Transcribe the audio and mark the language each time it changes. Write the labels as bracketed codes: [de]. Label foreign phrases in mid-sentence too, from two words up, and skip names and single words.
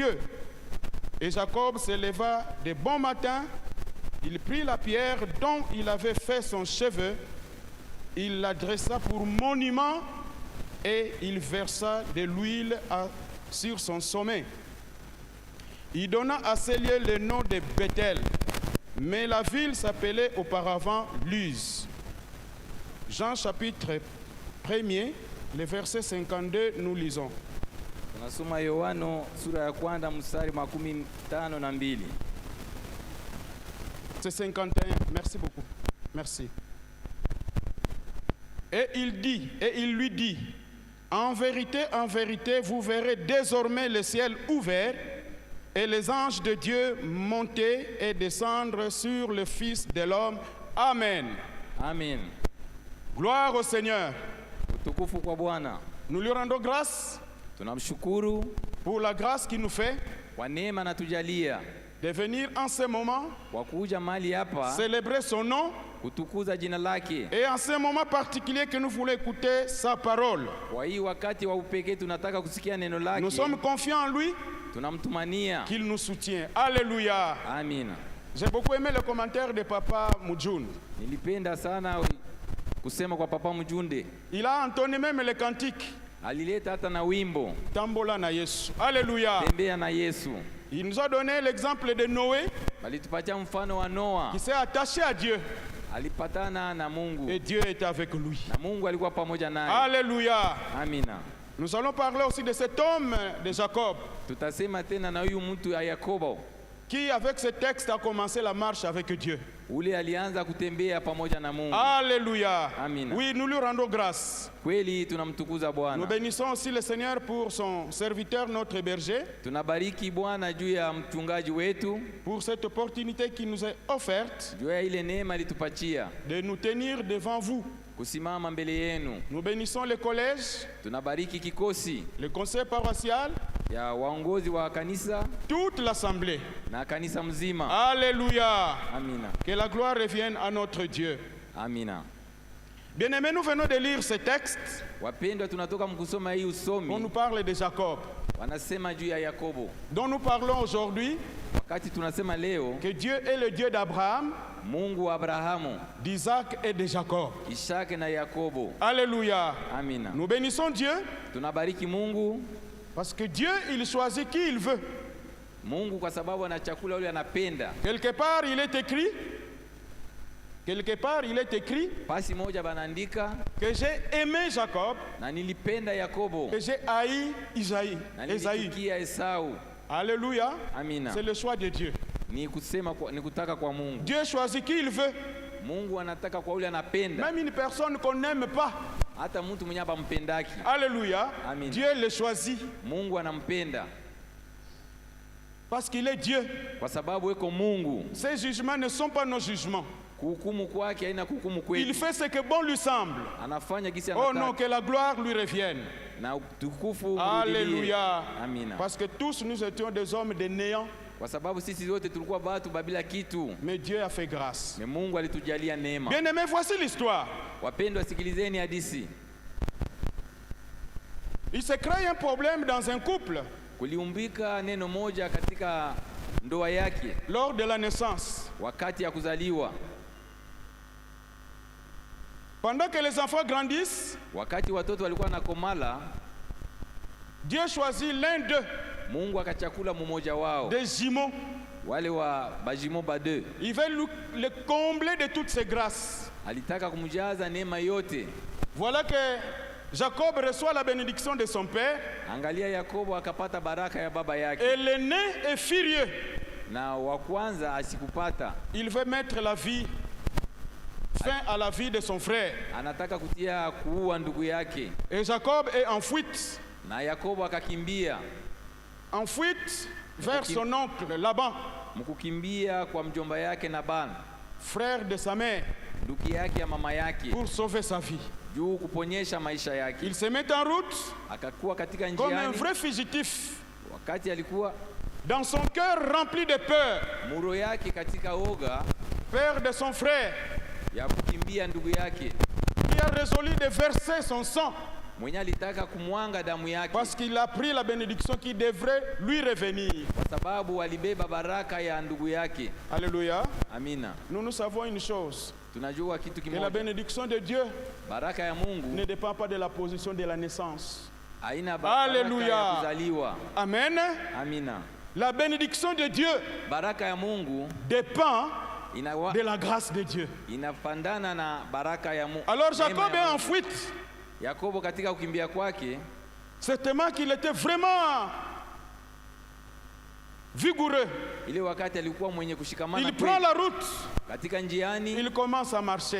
[fr] » Et Jacob se leva de bon matin, il prit la pierre dont il avait fait son cheveu, il la dressa pour monument et il versa de l'huile sur son sommet. Il donna à ce lieu le nom de Bethel, mais la ville s'appelait auparavant Luz. Jean chapitre 1er, le verset 52, nous lisons. [sw] Tunasoma Yohano sura ya kwanza mstari 52. [fr] C'est 51, merci beaucoup, merci. Et il lui dit, en vérité, vous verrez désormais le ciel ouvert et les anges de Dieu monter et descendre sur le Fils de l'homme. Amen. Amen. Gloire au Seigneur. [sw] Utukufu kwa Bwana. [fr] Nous lui rendons grâce. [sw] Tunamshukuru [fr] pour la grâce qu'il nous fait [sw] kwa neema anatujalia [fr] de venir en ce moment [sw] kwa kuja mahali hapa [fr] célébrer son nom [sw] kutukuza jina lake, [fr] et en ce moment particulier que nous voulons écouter sa parole. [sw] Kwa hii wakati wa upekee tunataka kusikia neno lake. [fr] Nous sommes confiants en lui, [sw] tunamtumania [fr] qu'il nous soutient. Alléluia. Amen. J'ai beaucoup aimé le commentaire de Papa Mujun. [sw] Nilipenda sana kusema kwa Papa Mujunde. [fr] Il a entonné même les cantiques. [sw] Alileta hata na wimbo Tambola na Yesu. Alléluia. Tembea na Yesu. [fr] Il nous a donné l'exemple de Noé, [sw] Balitupatia mfano wa Noa [fr] qui s'est attaché à Dieu. [sw] alipatana na Mungu [fr] et Dieu était avec lui. [sw] na Mungu alikuwa pamoja naye. [fr] Alléluia. [sw] Amina. [fr] Nous allons parler aussi de cet homme de Jacob [sw] Tutasema tena na huyu mtu ya Yakobo [fr] qui, avec ce texte, a commencé la marche avec Dieu. [sw] ule alianza kutembea pamoja na Mungu. [fr] Alléluia. [sw] Amina. [fr] Oui, nous lui rendons grâce. [sw] Kweli tunamtukuza [fr] Nous [sw] Bwana. [fr] bénissons aussi le Seigneur pour son serviteur, notre berger, [sw] Tunabariki Bwana juu ya mchungaji wetu, [fr] pour cette opportunité qui nous est offerte [sw] juu ya ile neema alitupatia [fr] de nous tenir devant vous. [sw] kusimama mbele yenu. [fr] Nous bénissons le collège, [sw] Tunabariki kikosi [fr] le conseil paroissial, [sw] ya waongozi wa kanisa [fr] toute l'assemblée. [sw] na kanisa mzima. [fr] Alléluia. [sw] Amina. [fr] Que la gloire revienne à notre Dieu. [sw] Amina. [fr] Bien-aimés, nous venons de lire ce texte. [sw] Wapendwa, tunatoka mkusoma hii [fr] On [sw] usomi [fr] nous parle de Jacob, [sw] wanasema juu ya Yakobo. [fr] dont nous parlons aujourd'hui, [sw] Wakati tunasema leo [fr] que Dieu est le Dieu d'Abraham, [sw] Mungu wa Abrahamu, [fr] d'Isaac et de Jacob. [sw] Ishaki na Yakobo. [fr] Alléluia. [sw] Amina. [fr] Nous bénissons Dieu [sw] Tunabariki Mungu, [fr] parce que Dieu, il choisit qui il veut. [sw] Mungu kwa sababu ana chakula yule anapenda. [fr] Quelque part, il est écrit [sw] Pasi moja banaandika [fr] que j'ai aimé Jacob [sw] na nilipenda Yakobo [fr] et j'ai haï Isaïe. [sw] na Esaïe. nilichukia Esau. [fr] Alléluia. [sw] Amina. [fr] C'est le choix de Dieu. [sw] Ni kusema ni kutaka kwa Mungu. [fr] Dieu choisit qui il veut. [sw] Mungu anataka kwa yule anapenda, [fr] Même une personne qu'on n'aime pas. [sw] hata mtu mwenye hampendaki. [fr] Alléluia. Amen. Dieu le choisit [sw] Mungu anampenda [fr] parce qu'il est Dieu. [sw] kwa sababu eko Mungu. [fr] Ses jugements ne sont pas nos jugements. [sw] Kuhukumu kwake haina kuhukumu [fr] Il [sw] kwetu. [fr] fait ce que bon lui semble. [sw] Anafanya gisi [fr] Oh non, [sw] anataka [fr] que la gloire lui revienne. [sw] na utukufu urudilie. [fr] Alléluia. [sw] Amina. [fr] Parce que tous nous étions des hommes de néant, [sw] Kwa sababu sisi wote tulikuwa watu babila kitu, [fr] mais Dieu a fait grâce. [sw] na Mungu alitujalia neema. [fr] Bien aimé, voici l'histoire. [sw] Wapendwa, sikilizeni hadithi. [fr] Il se crée un problème dans un couple [sw] Kuliumbika neno moja katika ndoa yake [fr] lors de la naissance. [sw] wakati ya kuzaliwa. [fr] Pendant que les enfants grandissent, [sw] Wakati watoto walikuwa na komala, [fr] Dieu choisit l'un d'eux, [sw] Mungu akachakula mmoja wao, [fr] des jumeaux. [sw] wale wa bajimo bade. [fr] Il veut le combler de toutes ses grâces. [sw] Alitaka kumjaza neema yote. [fr] Voilà que Jacob reçoit la bénédiction de son père [sw] Angalia, Yakobo akapata baraka ya baba yake, [fr] et l'aîné est furieux. [sw] na wa kwanza asikupata. [fr] Il veut mettre fin à la vie de son frère. [sw] Anataka kutia kuua ndugu yake, [fr] Et Jacob est en fuite. [sw] na Yakobo akakimbia. [fr] En fuite vers son oncle Laban, [sw] Mkukimbia kwa mjomba yake Laban, [fr] frère de sa mère, [sw] ndugu yake ya mama yake, [fr] pour sauver sa vie. [sw] juu kuponyesha maisha yake. [fr] Il se met en route [sw] Akakuwa katika [fr] comme un [sw] njiani, [fr] vrai fugitif, [sw] wakati alikuwa [fr] dans son cœur rempli de peur, [sw] muro yake katika oga [fr] peur de son frère, [sw] ya kukimbia ndugu yake, [fr] qui a résolu de verser son sang [sw] mwenye alitaka kumwanga damu yake, [fr] parce qu'il a pris la bénédiction qui devrait lui revenir. [sw] kwa sababu alibeba baraka ya ndugu yake. [fr] Alléluia. [sw] Amina. [fr] Nous savons une chose, [sw] Tunajua kitu [fr] que la [sw] kimoja, [fr] bénédiction de Dieu [sw] baraka ya Mungu [fr] ne dépend pas de la position de la naissance. [sw] haina baraka [fr] Alléluia. [sw] ya kuzaliwa. [fr] Amen. [sw] Amina. [fr] La bénédiction de Dieu [sw] Baraka ya Mungu [fr] dépend [sw] inawa, [fr] de la grâce de Dieu. [sw] inapandana na baraka ya Mungu. [fr] Alors Jacob est en fuite. [sw] Yakobo katika kukimbia kwake, [fr] Certainement qu'il était vraiment vigoureux. [sw] ile wakati alikuwa mwenye kushikamana [fr] Il prend [sw] kweli. [fr] la route. [sw] Katika njiani [fr] Il commence à marcher.